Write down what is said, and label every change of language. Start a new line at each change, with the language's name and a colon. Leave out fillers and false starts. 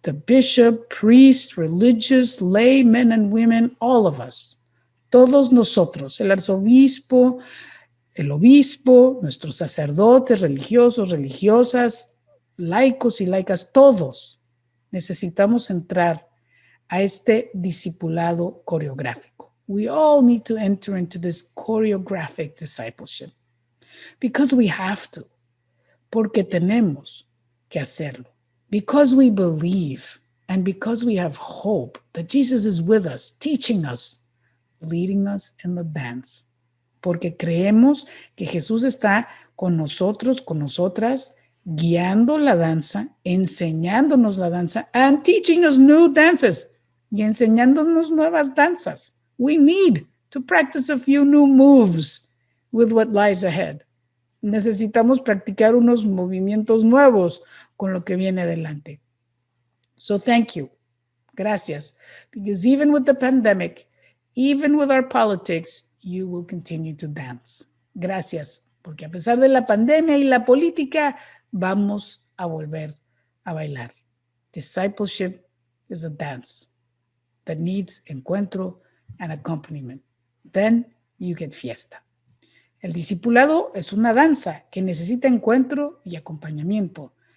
English: the bishop, priest, religious, lay, men and women, all of us.
Spanish: Todos nosotros, el arzobispo, el obispo, nuestros sacerdotes, religiosos, religiosas, laicos y laicas, todos necesitamos entrar a este discipulado coreográfico.
English: We all need to enter into this choreographic discipleship because we have to,
Spanish: porque tenemos que hacerlo,
English: because we believe and because we have hope that Jesus is with us, teaching us, leading us in the dance.
Spanish: Porque creemos que Jesús está con nosotros, con nosotras, guiando la danza, enseñándonos la danza,
English: and teaching us new dances,
Spanish: y enseñándonos nuevas danzas.
English: We need to practice a few new moves with what lies ahead.
Spanish: Necesitamos practicar unos movimientos nuevos con lo que viene adelante.
English: So thank you. Gracias. Because even with the pandemic, even with our politics, you will continue to dance.
Spanish: Gracias, porque a pesar de la pandemia y la política, vamos a volver a bailar.
English: Discipleship is a dance that needs encuentro and accompaniment. Then you get fiesta.
Spanish: El discipulado es una danza que necesita encuentro y acompañamiento.